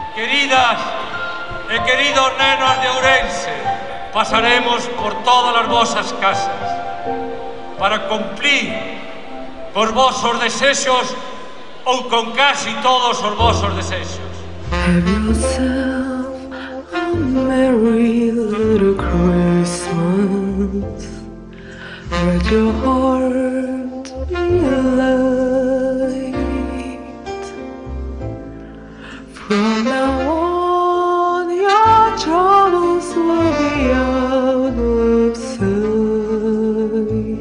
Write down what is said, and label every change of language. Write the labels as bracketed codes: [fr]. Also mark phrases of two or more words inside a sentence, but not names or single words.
[gl] Queridas e queridos nenos de Ourense, pasaremos por todas as vosas casas para cumplir cos vosos desexos ou con casi todos os vosos desexos. [en] Have yourself a merry little Christmas. Let your heart be light. From now on, your troubles will be out of sight.